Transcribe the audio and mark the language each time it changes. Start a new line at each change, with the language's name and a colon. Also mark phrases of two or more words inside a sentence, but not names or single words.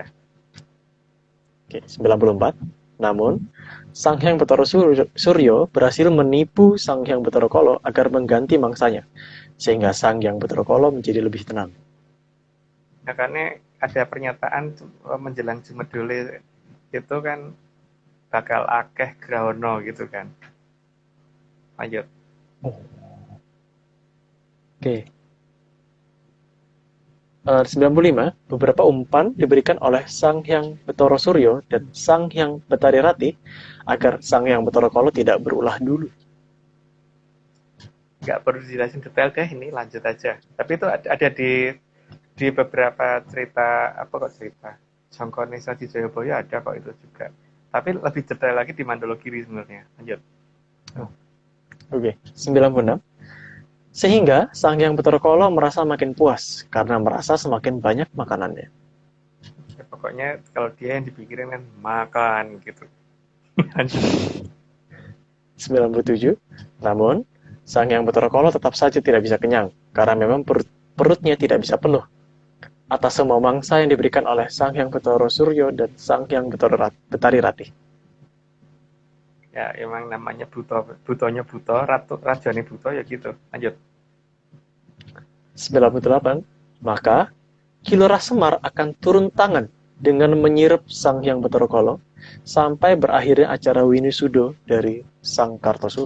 Indonesian: Oke, 94. Namun, Sang Hyang Betara Suryo berhasil menipu Sang Hyang Betara Kolo agar mengganti mangsanya, sehingga Sang Hyang Betara Kolo menjadi lebih tenang. Nah, karena ada pernyataan menjelang Jumedole itu kan
Javanese: bakal akeh grahono
Indonesian: gitu kan. Lanjut. Oke. 95. Beberapa umpan diberikan oleh Sang Hyang Betara Suryo dan Sang Hyang Betari Rati agar Sang Hyang Betara Kolo tidak berulah dulu. Nggak perlu dijelasin detail deh, ini lanjut aja. Tapi itu ada di beberapa cerita, apa kok cerita Sangkonesa di Jayabaya ada kok itu juga. Tapi lebih detail lagi di Mandala Giri sebenarnya. Lanjut. Oke, 96. Sehingga Sang Hyang Betara Kolo merasa makin puas karena merasa semakin banyak makanannya. Ya, pokoknya kalau dia yang dipikirin kan makan gitu. Lanjut. 97. Namun, Sang Hyang Betara Kolo tetap saja tidak bisa kenyang karena memang perutnya tidak bisa penuh atas semua mangsa yang diberikan oleh Sang Hyang Betara Suryo dan Sang Hyang Betari Rati. Ya emang namanya butonya buto,
Javanese: rajane buto
Indonesian: ya gitu. Lanjut. 98. Maka Kilurah Semar akan turun tangan dengan menyirep Sang Hyang Betara Kolo sampai berakhirnya acara Winisudo dari Sang Kartosuro.